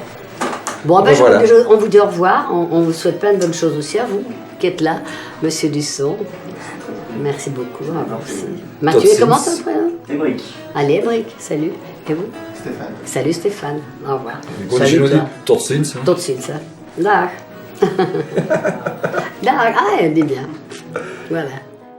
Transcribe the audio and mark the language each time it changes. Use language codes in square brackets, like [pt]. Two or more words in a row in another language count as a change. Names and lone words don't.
[fr] Bon, ben, Voilà. on vous dit au revoir. On vous souhaite plein de bonnes choses aussi à vous qui êtes là, Monsieur Dusson. Merci beaucoup. Au revoir aussi. Mathieu, [nl] Totsins. [fr] comment ton prénom? Ébric. Allez, Brick, salut. Et vous? Stéphane. Salut Stéphane. Au revoir. Quand Salut je dis toi. [nl] Totsins. Tot ziens, hè. Dag. Dag. [fr] Ah, elle dit bien. Voilà.